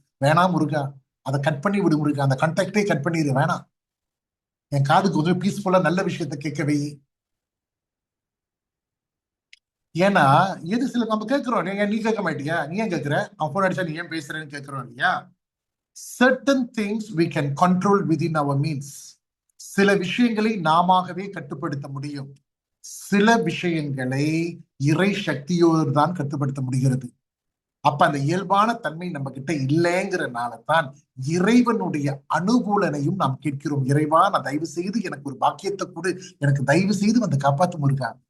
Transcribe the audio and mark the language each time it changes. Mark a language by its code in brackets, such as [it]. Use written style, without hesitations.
[ta] வேணாம் முருகா, அதை கட் பண்ணி விடு முருகா, அந்த கான்டாக்டே கட் பண்ணிடு, வேணாம். என் காதுக்கு கொஞ்சம் பீஸ்ஃபுல்லா நல்ல விஷயத்த கேட்கவே. ஏன்னா எது சில நம்ம கேட்கிறோம், நீ கேட்க மாட்டியா, நீ ஏன் கேட்கிற, அவன் போன் அடிச்சா நீ ஏன் பேசுறேன்னு கேட்கிறோம் இல்லையா? [en] certain things we can control within our means. [ta] சில விஷயங்களை நாமவே கட்டுப்படுத்த முடியும். சில விஷயங்களை இறை சக்தியோடு தான் கட்டுப்படுத்த முடிகிறது. அப்ப அந்த இயல்பான தன்மை நம்ம கிட்ட இல்லைங்கிறனால தான் இறைவனுடைய அனுகூலனையும் நாம் கேட்கிறோம். இறைவா, நான் தயவு செய்து எனக்கு ஒரு பாக்கியத்தை கொடு, எனக்கு தயவு செய்து வந்து காப்பாற்றும் இருக்கா.